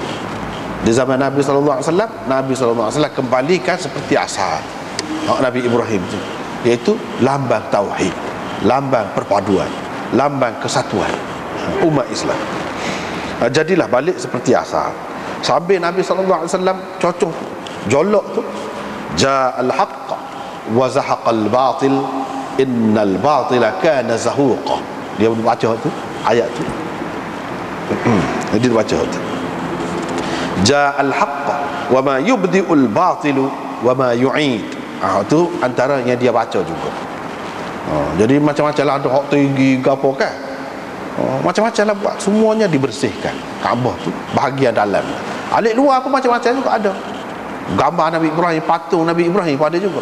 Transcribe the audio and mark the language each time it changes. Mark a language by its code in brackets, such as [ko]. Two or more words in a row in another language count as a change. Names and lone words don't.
[ms] Di zaman Nabi [ar] صلى الله عليه وسلم, [ms] Nabi [ar] صلى الله عليه وسلم [ms] kembalikan seperti asal Nabi Ibrahim itu, iaitu lambang tauhid, lambang perpaduan, lambang kesatuan umat Islam. Jadilah balik seperti asal. Sambil Nabi [ar] صلى الله عليه وسلم [ms] cocok jolok tu, [ar] جاء الحق وزهق الباطل إن الباطل كان زهوقا. [ms] Dia baca tu ayat tu. Dia baca tu. [ar] جاء الحق وما يبدئ الباطل وما يعيد. [ms] Tu antaranya dia baca juga. Jadi macam-macam lah, ada hak tinggi ke apa kan. Macam-macam lah buat, semuanya dibersihkan. Kaabah tu bahagian dalam. Alik luar pun macam-macam juga ada. Gambar Nabi Ibrahim, patung Nabi Ibrahim pada juga.